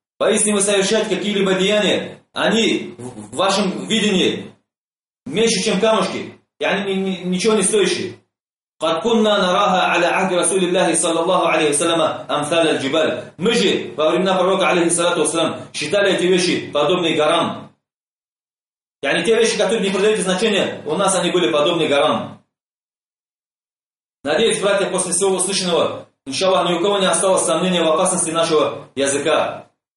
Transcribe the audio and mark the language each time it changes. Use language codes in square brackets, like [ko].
[ru] Поистине вы совершаете какие-либо деяния, они в вашем видении меньше, чем камушки, ничего не стоящие. [ar] قد كنا نراها على عهد رسول الله صلى الله عليه وسلم أمثال الجبال. [ru] Мы же во времена пророка [ar] عليه الصلاة والسلام [ru] считали эти вещи подобные горам. Те вещи, которые не придают значения, у нас они были подобны горам. Надеюсь, братья, после всего услышанного, иншаллах, ни у кого не осталось сомнения в опасности нашего языка.